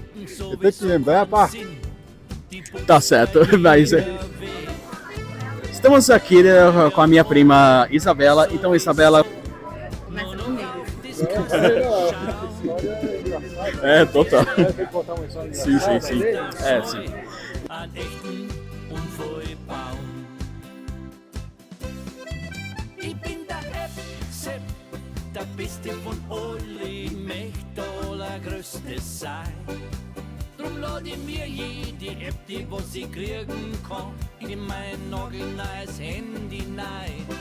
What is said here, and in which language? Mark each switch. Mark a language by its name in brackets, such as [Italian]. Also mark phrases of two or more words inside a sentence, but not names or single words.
[Portuguese] Eu tenho que lembrar pra... Tá certo, mas... Estamos aqui, né, com a minha prima Isabela. Então, Isabela... É, total. Sim. Sim. [German] Ich bin der FZ, der Beste von alle, möchte allergrößte sein. Drum lade ich mir jede App, die was ich kriegen kann, in mein nagelneues Handy rein.